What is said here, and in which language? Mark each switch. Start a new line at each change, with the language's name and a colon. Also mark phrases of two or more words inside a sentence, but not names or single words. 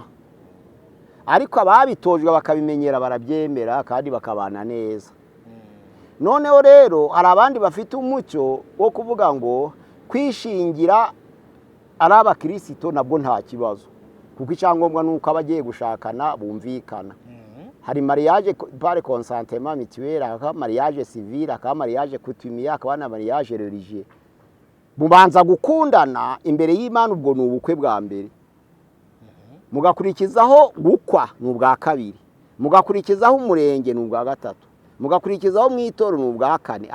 Kinyarwanda: Ariko ababitojwe bakabimenyera barabyemera kandi bakabana neza. Noneho rero hari abandi bafite umuco wo kuvuga ngo kwishingira ari abakristo nabwo nta kibazo, kuko icyangombwa nuko abagiye gushakana bumvikana.
French: Hari mariage par consentement mutuel, hakaba mariage civil, hakaba mariage coutumier,
Kinyarwanda: hakaba na
French: mariage religieux.
Kinyarwanda: Mubanza gukundana imbere y'Imana, ubwo ni ubukwe bwa mbere. Mugakurikizaho gukwa ni ubwa kabiri. Mugakurikizaho umurenge ni ubwa gatatu. Mugakurikizaho mwitoro ni ubwa kane.